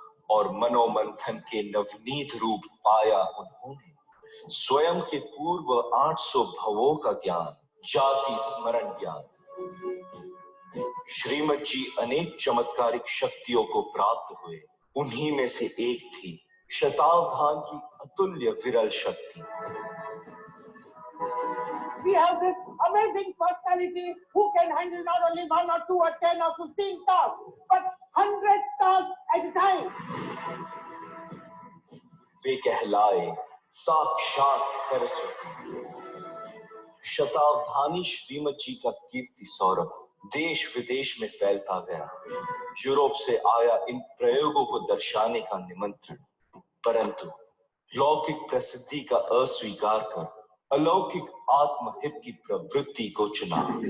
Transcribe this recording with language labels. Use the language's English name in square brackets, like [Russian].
[Hindi] और मनोमंथन के नवनीत रूप पाया उन्होंने स्वयं के पूर्व 800 भवों का ज्ञान, जाति स्मरण ज्ञान। श्रीमद जी अनेक चमत्कारिक शक्तियों को प्राप्त हुए, उन्हीं में से एक थी शतावधान की अतुल्य विरल शक्ति। [English] We have this amazing personality who can handle not only 1 or 2 or 10 or 15 tasks, but 100 tasks at a time. [Hindi] वे कहलाए साक्षात सरस्वती। शतावधानी श्रीमद जी का कीर्ति सौरभ देश विदेश में फैलता गया। यूरोप से आया इन प्रयोगों को दर्शाने का निमंत्रण, परंतु लौकिक प्रसिद्धि का अस्वीकार कर अलौकिक आत्महित की प्रवृत्ति को चुना।